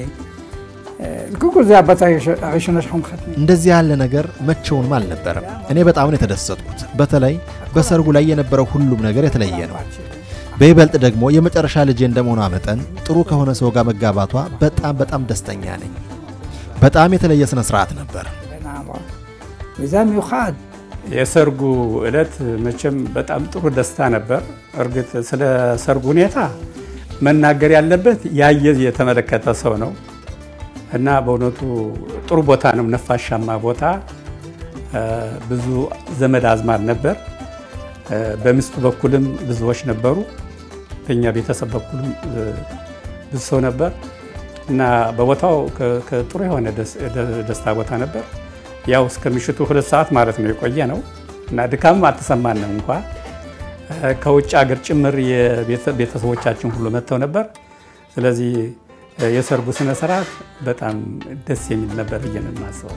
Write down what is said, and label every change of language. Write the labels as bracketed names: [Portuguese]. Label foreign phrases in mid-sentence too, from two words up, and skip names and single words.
[Hebrew] קודם כל זה הבת הראשונה שאנחנו מחתנים. [Amharic] እንደዚህ ያለ ነገር መቼውንም አልነበረም። እኔ በጣም ነው የተደሰትኩት። በተለይ በሰርጉ ላይ የነበረው ሁሉም ነገር የተለየ ነው። በይበልጥ ደግሞ የመጨረሻ ልጅ እንደመሆኗ መጠን ጥሩ ከሆነ ሰው ጋር መጋባቷ በጣም ደስተኛ ነኝ። በጣም የተለየ ስነ ስርዓት ነበር። [Hebrew] וזה מיוחד. [Amharic] የሰርጉ እለት መቼም በጣም ጥሩ ደስታ ነበር። እርግጥ ስለ ሰርጉ ሁኔታ መናገር ያለበት ያየ የተመለከተ ሰው ነው እና በእውነቱ ጥሩ ቦታ ነው፣ ነፋሻማ ቦታ፣ ብዙ ዘመድ አዝማድ ነበር። በሚስቱ በኩልም ብዙዎች ነበሩ፣ በእኛ ቤተሰብ በኩልም ብዙ ሰው ነበር እና በቦታው ጥሩ የሆነ ደስታ ቦታ ነበር። ያው እስከ ምሽቱ 2 ሰዓት ማለት ነው የቆየ ነው እና ድካም አልተሰማንም እንኳን። ከውጭ ሀገር ጭምር የቤተሰቦቻችን ሁሉ መጥተው ነበር። ስለዚህ የሰርጉ ስነ ስርዓት በጣም ደስ የሚል ነበር ብዬ ነው የማስበው።